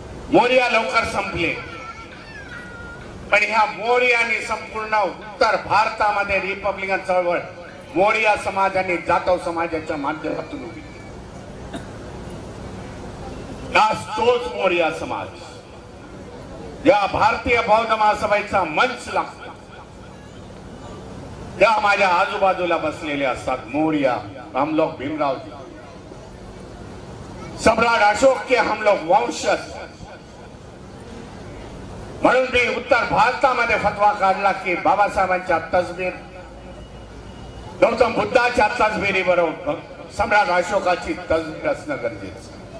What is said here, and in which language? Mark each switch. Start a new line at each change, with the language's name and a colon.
Marathi: मोर्या लवकर संपले, पण ह्या मोर्याने संपूर्ण उत्तर भारतामध्ये रिपब्लिकन चळवळ मोर्या समाजाने जाधव समाजाच्या माध्यमातून उभी. आज तोच मोर्या समाज या भारतीय बौद्ध महासभेचा मंच लागतो. त्या माझ्या आजूबाजूला बसलेले असतात मोर्या.
Hindi: हम लोग भीमराव जी, सम्राट अशोक के हम लोग वंशज.
Marathi: म्हणून मी उत्तर भारतामध्ये फतवा काढला की बाबासाहेबांच्या तसबीर, गौतम बुद्धाच्या तसबिरी बरोबर सम्राट अशोकाची तसबीर असणं गरजेचं.